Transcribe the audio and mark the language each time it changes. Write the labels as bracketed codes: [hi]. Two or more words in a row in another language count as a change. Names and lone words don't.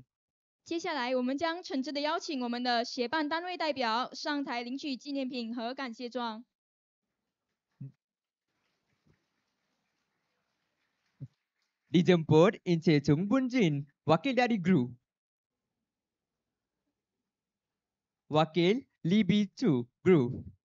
[zh] 接下来，我们将诚挚地邀请我们的协办单位代表上台领取纪念品和感谢状。 [ms] Dijemput Encik Chung Bun Jin, wakil dari GRU. Wakil Lee Bi Chu, GRU.